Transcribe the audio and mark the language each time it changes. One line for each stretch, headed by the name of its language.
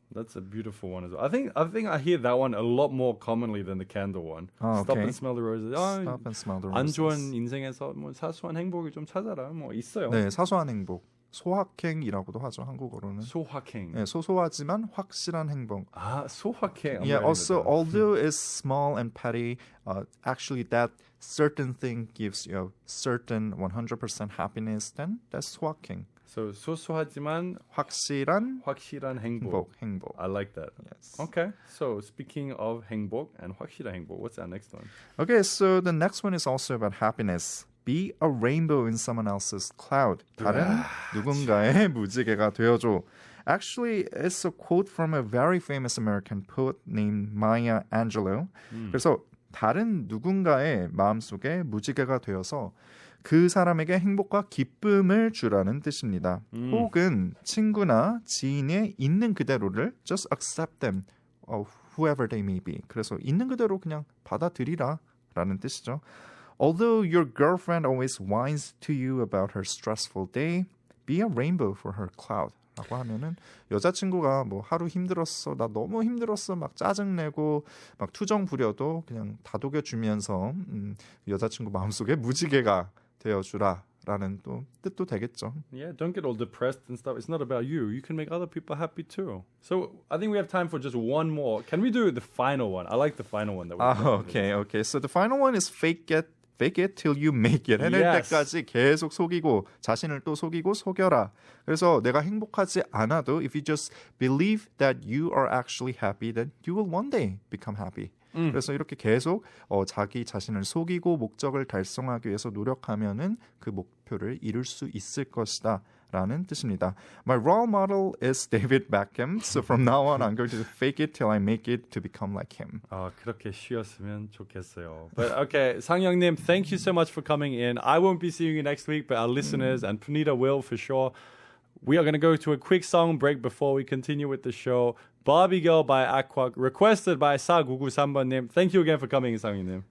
English: That's a beautiful one as well. I think I hear that one a lot more commonly than the candle one. Stop and smell the roses. Stop and smell the roses.
Korean: 안 좋은 인생에서 뭐 사소한 행복을 좀 찾아라. 뭐 있어요. 네, 사소한 행복. 소확행이라고도 하죠, 한국어로는. 소확행. 네, 소소하지만 확실한 행복. 아, 소확행.
English: Yeah, also, although it's small and petty, actually that certain thing gives you certain 100% happiness, then that's 소확행.
Korean: So, 소소하지만 확실한 행복. 행복.
English: I like that. Yes. Okay. So, speaking of 행복 and 확실한 행복, what's our next one? Okay, so the next one is also about happiness. Be a rainbow in someone else's cloud.
Korean: 다른 누군가의 무지개가 되어줘.
English: Actually, it's a quote from a very famous American poet named Maya Angelou.
Korean: 그래서 다른 누군가의 마음속에 무지개가 되어서 그 사람에게 행복과 기쁨을 주라는 뜻입니다. 혹은 친구나 지인의 있는 그대로를
English: just accept them, whoever they may be.
Korean: 그래서 있는 그대로 그냥 받아들이라 라는 뜻이죠.
English: Although your girlfriend always whines to you about her stressful day, be a rainbow for her cloud.
Korean: 라고 하면은 여자친구가 뭐 하루 힘들었어, 나 너무 힘들었어, 막 짜증내고 막 투정 부려도 그냥 다독여주면서 여자친구 마음속에 무지개가 되어주라 라는 또 뜻도 되겠죠.
English: Yeah, don't get all depressed and stuff. It's not about you. You can make other people happy too. So I think we have time for just one more. Can we do the final one? I like the final one. That Okay. So the final one is fake it till you make it.
Korean: 해낼 때까지 계속 속이고 자신을 또 속이고 속여라. 그래서 내가 행복하지 않아도
English: if you just believe that you are actually happy, then you will one day become happy.
Korean: 그래서 이렇게 계속 자기 자신을 속이고 목적을 달성하기 위해서 노력하면은 그 목표를 이룰 수 있을 것이다. 라는 뜻입니다.
English: My role model is David Beckham. So from now on, I'm going to fake it till I make it to become like him.
Korean: 그렇게 쉬었으면 좋겠어요.
English: But okay, 상영님, thank you so much for coming in. I won't be seeing you next week, but our listeners and Punita will for sure. We are going to go to a quick song break before we continue with the show. Barbie Girl by Aqua, requested by 4993번님. Thank you again for coming, 상영님.